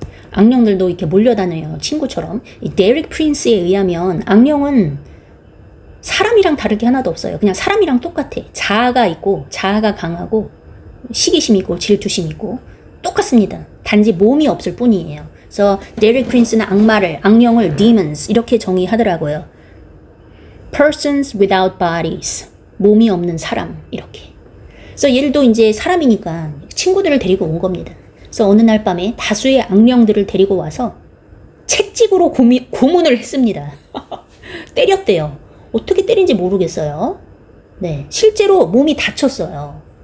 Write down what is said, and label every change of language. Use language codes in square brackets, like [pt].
[ko] 악령들도 이렇게 몰려다녀요. 친구처럼. 이 데릭 프린스에 의하면 악령은 사람이랑 다를 게 하나도 없어요. 그냥 사람이랑 똑같아. 자아가 있고 자아가 강하고 시기심 있고 질투심 있고 똑같습니다. 단지 몸이 없을 뿐이에요. 그래서 데릭 프린스는 악령을 demons 이렇게 정의하더라고요. [en] persons without bodies. [ko] 몸이 없는 사람 이렇게. 그래서 얘들도 이제 사람이니까 친구들을 데리고 온 겁니다. 그래서 어느 날 밤에 다수의 악령들을 데리고 와서 채찍으로 고문을 했습니다. 때렸대요. 어떻게 때린지 모르겠어요. 네, 실제로 몸이 다쳤어요.